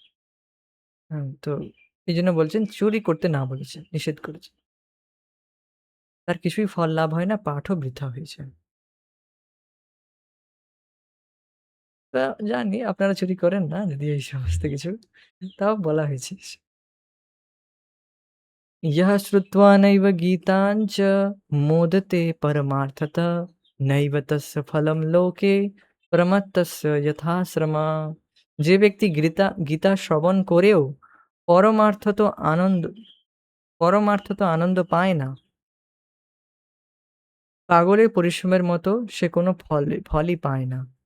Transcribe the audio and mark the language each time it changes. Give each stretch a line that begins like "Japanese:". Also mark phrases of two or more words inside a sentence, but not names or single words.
Bangla: তো এইজন্য বলছেন চুরি করতে না বলেছেন, নিষেধ করেছেন। তার কিছুই ফল লাভ হয় না, পাঠও বৃথা হয়ে যায়। তা জানি আপনারা চুরি করেন না যদি এই সমস্ত কিছু, তাও বলা হয়েছে।
Sanskrit: यः श्रुत्वा नैव गीतां च मोदते परमार्थतः नैव तस्य फलं लोके প্রমত্তস্য যথাশ্রমা।
Bangla: যে ব্যক্তি গীতা শ্রবণ করেও পরমার্থত আনন্দ পরমার্থত আনন্দ পায় না, পাগলের পরিশ্রমের মতো সে কোনো ফলই পায় না।